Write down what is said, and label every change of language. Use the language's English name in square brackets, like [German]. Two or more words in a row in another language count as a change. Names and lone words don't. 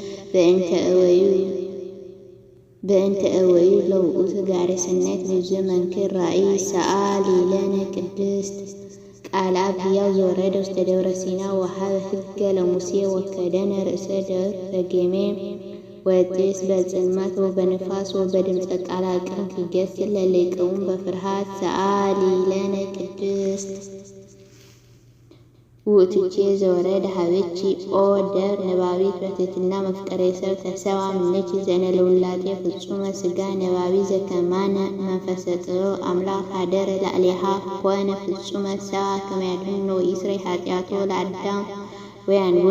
[Geez] በእንተ እወዩ ለውእቱ ጋሬ ሰናይት ብዙ መንክር ራእይ ሰአሊ ለነ ቅድስት ቃል አብ ሕያው ዘወረደ ውስተ ደብረ ሲና ወሀበ ሕገ ለሙሴ ወከደነ ርእሰ ደብር በጌሜ ወጢስ በጽልመት ወበንፋስ ወበድምፀ ቃል አቅም ክገሥ ለሊቅውም በፍርሃት ሰአሊ ለነ ቅድስት ውእቱኬ ዘወረደ ሀቤኪ ኦ ደብር ነባቢት በትሕትና መፍቀሬ ሰብ ተሰብአ እምኔኪ ዘእንለውላጤ ፍጹመ ሥጋ ነባቢ ዘከማነ መንፈሰ ጥበብ አምላክ ኀደረ ላዕሌሃ ኮነ ፍጹመ ሰብአ ከመ ያድኅኖ ወይስረይ ኃጢአቶ ለአዳም ወያንብሮ